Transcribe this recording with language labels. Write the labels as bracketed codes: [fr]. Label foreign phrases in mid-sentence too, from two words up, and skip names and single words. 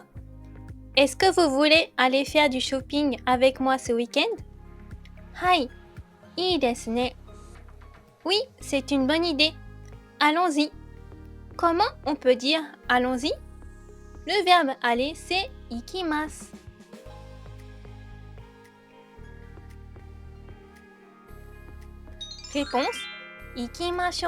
[fr] Est-ce que vous voulez aller faire du shopping avec moi ce week-end? [ja] はい、いいですね. [fr] Oui, c'est une bonne idée. Allons-y. Comment on peut dire allons-y? Le verbe aller, c'est ikimasu. Réponse ikimashou.